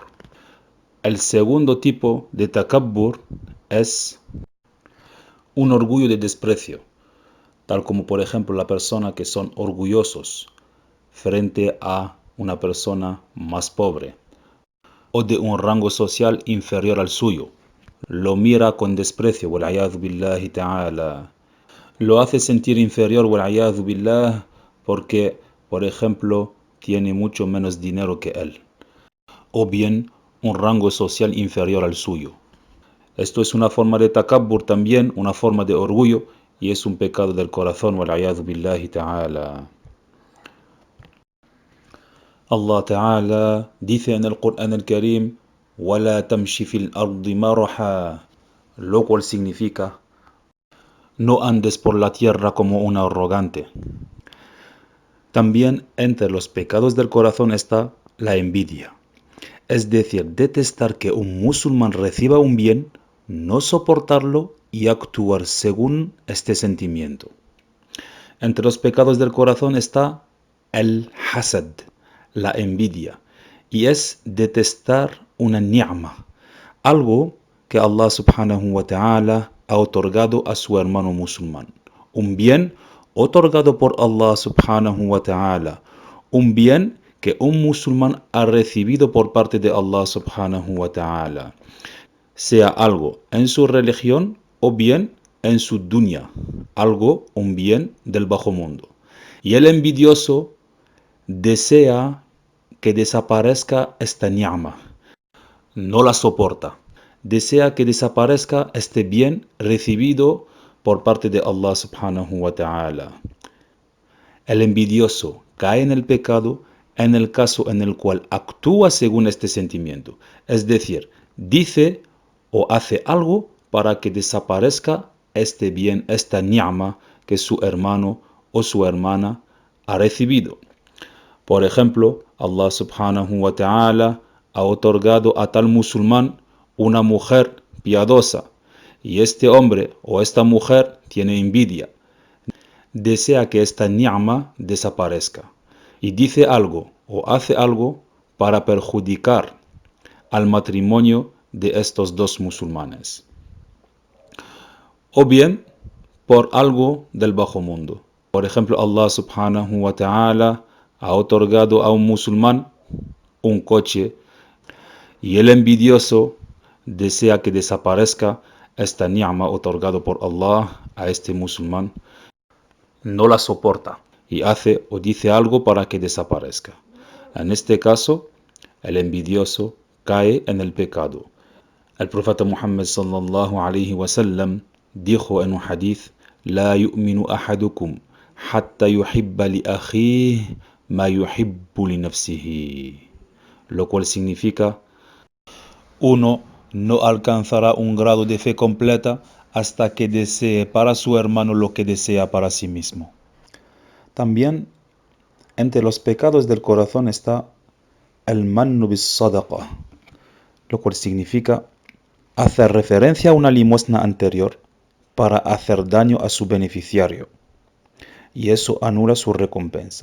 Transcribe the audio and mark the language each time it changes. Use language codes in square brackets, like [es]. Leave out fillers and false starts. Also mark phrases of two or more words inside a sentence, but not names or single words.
[es] El segundo tipo de takabbur es un orgullo de desprecio, tal como por ejemplo la persona que son orgullosos frente a una persona más pobre o de un rango social inferior al suyo. Lo mira con desprecio, [ar] والعياذ بالله تعالى. [es] Lo hace sentir inferior, [ar] والعياذ بالله, [es] porque, por ejemplo, tiene mucho menos dinero que él. O bien, un rango social inferior al suyo. Esto es una forma de takabbur también, una forma de orgullo, y es un pecado del corazón, [ar] والعياذ بالله تعالى. الله تعالى [es] dice en el Corán el Karim, [ar] وَلَا تَمْشِ فِي الْأَرْضِ مَرَحًا, [es] lo cual significa, no andes por la tierra como un arrogante. También entre los pecados del corazón está la envidia, es decir, detestar que un musulmán reciba un bien, no soportarlo y actuar según este sentimiento. Entre los pecados del corazón está el hasad, la envidia, y es detestar una ni'ma, algo que [ar] الله سبحانه وتعالى [es] ha otorgado a su hermano musulmán, un bien otorgado por [ar] الله سبحانه وتعالى, [es] un bien que un musulmán ha recibido por parte de [ar] الله سبحانه وتعالى, [es] sea algo en su religión o bien en su dunya, algo, un bien del bajo mundo. Y el envidioso desea que desaparezca esta ni'ma, no la soporta, desea que desaparezca este bien recibido por parte de [ar] الله سبحانه وتعالى. [es] El envidioso cae en el pecado en el caso en el cual actúa según este sentimiento, es decir, dice o hace algo para que desaparezca este bien, esta ni'ma que su hermano o su hermana ha recibido. Por ejemplo, [ar] الله سبحانه وتعالى [es] ha otorgado a tal musulmán una mujer piadosa y este hombre o esta mujer tiene envidia, desea que esta ni'ma desaparezca y dice algo o hace algo para perjudicar al matrimonio de estos dos musulmanes. O bien por algo del bajo mundo. Por ejemplo, [ar] الله سبحانه وتعالى [es] ha otorgado a un musulmán un coche y el envidioso desea que desaparezca esta ni'ma otorgado por Allah a este musulmán. No la soporta y hace o dice algo para que desaparezca. En este caso, el envidioso cae en el pecado. El profeta Muhammad [ar] صلى الله عليه وسلم [es] dijo en un hadith: [ar] لا يؤمن أحدكم حتى يحب لأخيه ما يحب لنفسه. [es] Lo cual significa, uno no alcanzará un grado de fe completa hasta que desee para su hermano lo que desea para sí mismo. También entre los pecados del corazón está el [ar] المن بالصدقة, [es] lo cual significa hacer referencia a una limosna anterior para hacer daño a su beneficiario, y eso anula su recompensa.